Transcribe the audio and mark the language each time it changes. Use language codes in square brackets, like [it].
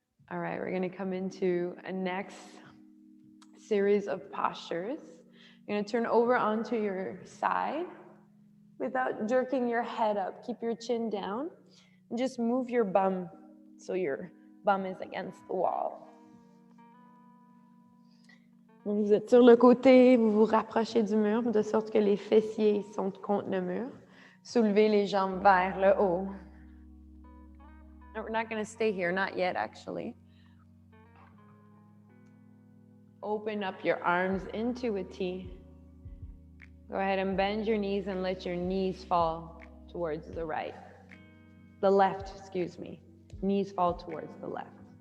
[en] All right, we're gonna come into a next series of postures. You're gonna turn over onto your side without jerking your head up. Keep your chin down and just move your bum so your bum is against the wall. [fr] Donc vous êtes sur le côté, vous vous rapprochez du mur de sorte que les fessiers sont contre le mur. Soulevez les jambes vers le haut. [en] No, we're not going to stay here, not yet actually. Open up your arms into a T. Go ahead and bend your knees and let your knees fall towards the right. The left, excuse me. Knees fall towards the left.